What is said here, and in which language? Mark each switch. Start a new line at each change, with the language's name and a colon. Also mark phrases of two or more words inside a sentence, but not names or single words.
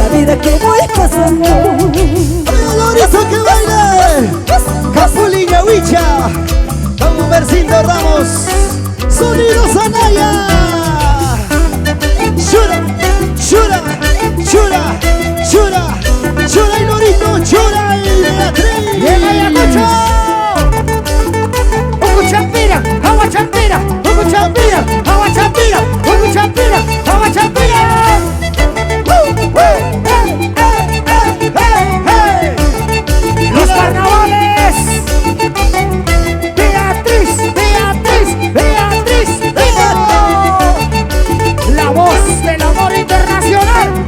Spanish: la que voy pasando. ¡Ay, Lorenzo que baile! Capulina Huicha, con Humbercito Ramos, Sonido Sanaya. Chura, chura, chura, chura, chura y Lorito, chura y Beatriz. ¡Llega Ayacucho! ¡Ucu Champira! ¡Agua Champira! ¡Ucu Champira! ¡Agua Champira! ¡Ucu Champira! ¡Agua Champira! ¡Los carnavales! ¡Beatriz! ¡Beatriz! ¡Beatriz! ¡La voz del amor internacional!